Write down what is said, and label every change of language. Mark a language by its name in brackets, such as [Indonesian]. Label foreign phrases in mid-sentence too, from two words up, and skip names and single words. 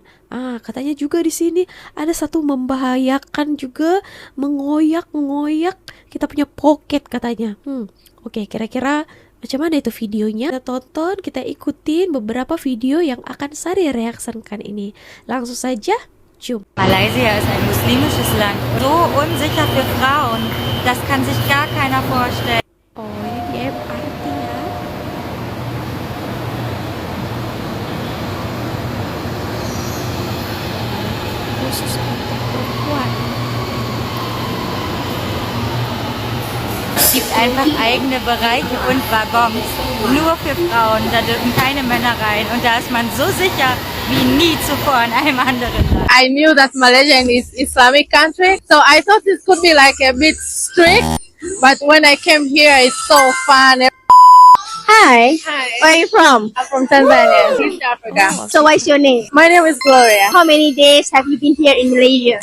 [Malay] Katanya juga di sini ada satu membahayakan juga, mengoyak kita punya pocket katanya. Oke, kira-kira macam mana itu videonya? Kita tonton, kita ikutin beberapa video yang akan saya reaksikan ini. Langsung saja, cium. [German] Malaysia ist ein muslimisches Land. So unsicher für Frauen, das kann sich gar keiner vorstellen. [Malay] Oh, ini di MRT ya. Khusus untuk perempuan. [German] Es gibt einfach eigene Bereiche und Waggons, nur für Frauen. Da dürfen keine Männer rein. Und da ist man so sicher wie nie zuvor in einem anderen Land. [English] I knew that Malaysia is Islamic country, so I thought it could be like a bit strict. But when I came here, it's so fun. Hi. Where are you from? I'm from Tanzania, East Africa. So what's your name? My name is Gloria. How many days have you been here in Malaysia?